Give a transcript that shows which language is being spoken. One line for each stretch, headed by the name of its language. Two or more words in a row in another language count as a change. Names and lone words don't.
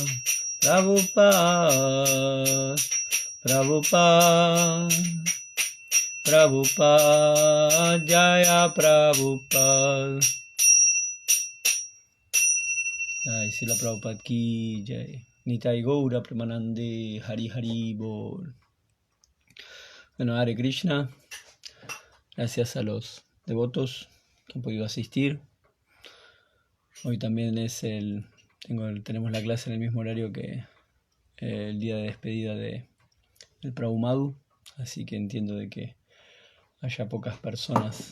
Hindi: प्रभुपाद जय प्रभुपाद जय श्रील प्रभुपाद की जय निताई गौर प्रेमानन्दे हरि हरि बोल.
Spanish: Bueno,
Sanskrit: हरे कृष्ण,
Spanish: gracias a los devotos que han podido asistir. Hoy también tenemos la clase en el mismo horario que el día de despedida del Prabhu Madhu, así que entiendo de que haya pocas personas.